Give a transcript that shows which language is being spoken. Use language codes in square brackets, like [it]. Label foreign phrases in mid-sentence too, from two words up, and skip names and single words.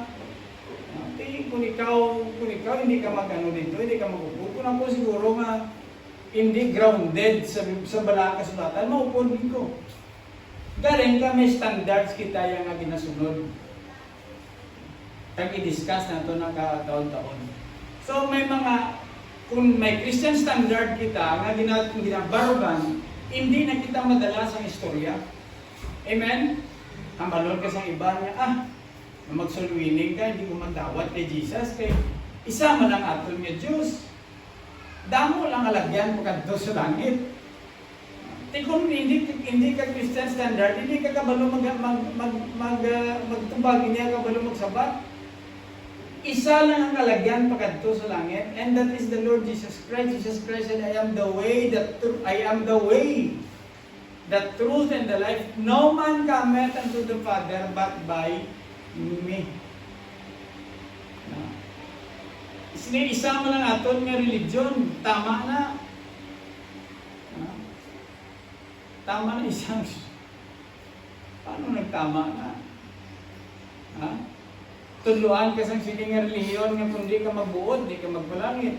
[hil] Kung ikaw hindi ka mag-ano dito, hindi ka mag-upod, kung ako siguro nga hindi grounded sa balang kasulatan, maupod din ko. Galing ka, may standards kita yung nga ginasunod. Tag-i-discuss na ito ng taon-taon. So may kung may [en] Christian standard [hil] kita nga ginabarugan, hindi na kita madala sa istorya. Amen? Ang balon ka sa iba niya, magsulwining ka, hindi mo magdawat kay Jesus, kay isa man ang aton nga Diyos. Damo lang alagyan mo kadto sa langit. Kung hindi ka [en] Christian standard, [hil] hindi ka kabalo magtubag, hindi ka kabalo magsabat. Isa lang ang alagyan pagkadto sa langit, [en] and that is the Lord Jesus Christ. Jesus Christ said, I am the way, the truth, and the life. No man cometh unto the Father but by me. [hil] Isa mo lang aton nga religion, tama na. Tama na isang. Paano nagtama na? Tuluan ka sa sining nga relihiyon nga kung di ka magbuod, di ka magpalangit.